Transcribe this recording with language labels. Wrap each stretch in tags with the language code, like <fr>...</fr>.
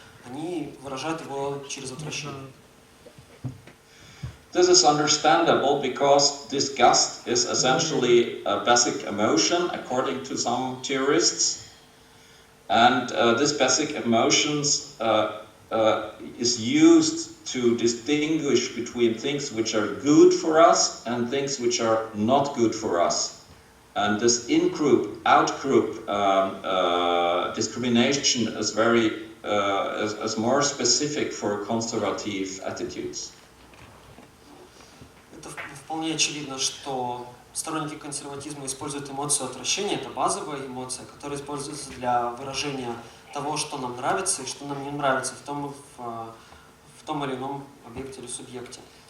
<ru>Они выражают его через отвращение.</ru> <en>This is understandable because disgust is essentially a basic emotion, according to some theorists. And this basic emotions is used to distinguish between things which are good for us and things which are not good for us. And this in-group, out-group discrimination is is more specific for conservative attitudes.</en> <ru>Это вполне очевидно, что сторонники консерватизма используют эмоцию отвращения, это базовая эмоция, которая используется для выражения того, что нам нравится и что нам не нравится в том или ином объекте или субъекте.</ru>